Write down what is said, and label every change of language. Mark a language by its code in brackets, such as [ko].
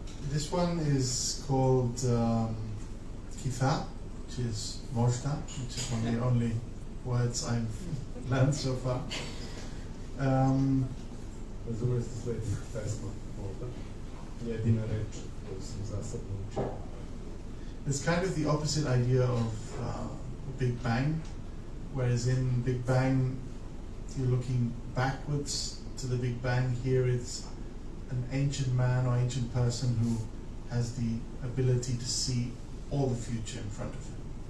[en] This one is called Quizá, which is Mračna, which is one of the only words I've learned so far. [sr] Razumeli ste sledi pesma možda? Jedina reč koju sam za sad naučio. [en] It's kind of the opposite idea of Big Bang, whereas in Big Bang you're looking backwards to the Big Bang. Here it's an ancient man or ancient person who has the ability to see all the future in front of him.